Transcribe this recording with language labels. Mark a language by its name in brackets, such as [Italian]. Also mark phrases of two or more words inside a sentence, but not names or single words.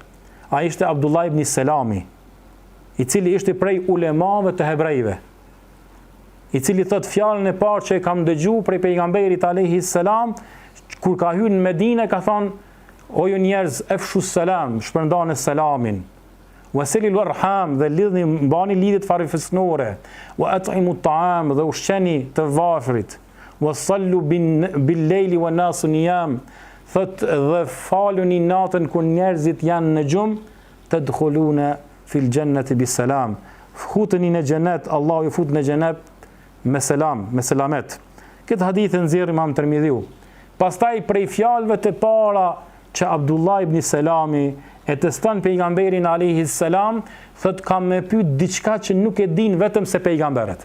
[Albanian] Ai ishte Abdullah ibn Selami, I cili ishte prej ulemave të hebrejve, I cili thot fjalën e parë që e kam dëgjuar prej pejgamberit [Arabic] عليه السلام, [Albanian] kur ka hyrë në Medinë, ka thonë: o ju njerëz, [Arabic] أفشوا السلام, [Albanian] shpërndani selamin. [Arabic] وصلوا الأرحام, [Albanian] dhe lidhni, mbani lidhjet farifisnore. [Arabic] وأطعموا الطعام, [Albanian] dhe ushqeni të varfrit. [Arabic] وصلوا بالليل والناس نيام, [Albanian] thot dhe faluni natën kur njerëzit janë në gjumë, [Arabic] تدخلون الجنة بسلام. [Albanian] Futeni në xhenet, Allah ju fut në xhenet me selam, me selamet. Këtë hadith e nxjerr Imam Tirmidhiu. Pastaj prej fjalëve të para që Abdullah ibn Selami e teston pejgamberin [Arabic] عليه السلام, [Albanian] thot kam me pyet diçka që nuk e din vetëm se pejgamberet.